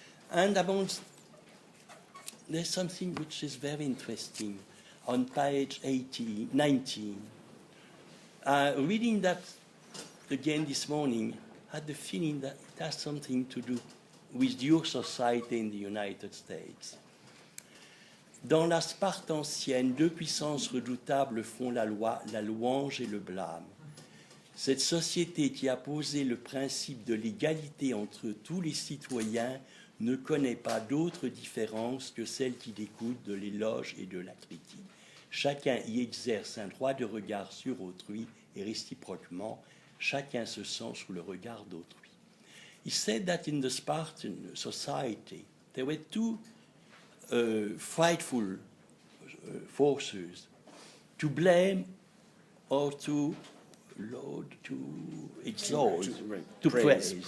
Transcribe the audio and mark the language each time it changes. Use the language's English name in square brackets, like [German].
[English] And amongst, there's something which is very interesting on page 19. Reading that again this morning, I had the feeling that it has something to do with your society in the United States. [French] Dans la Sparte ancienne, deux puissances redoutables font la loi, la louange et le blâme. Cette société qui a posé le principe de l'égalité entre tous les citoyens ne connaît pas d'autre différence que celle qui découle de l'éloge et de la critique. Chacun y exerce un droit de regard sur autrui et réciproquement, chacun se sent sous le regard d'autrui. [English] He said that in the Spartan society, there were two frightful forces, to blame or to laud, to exalt, to praise.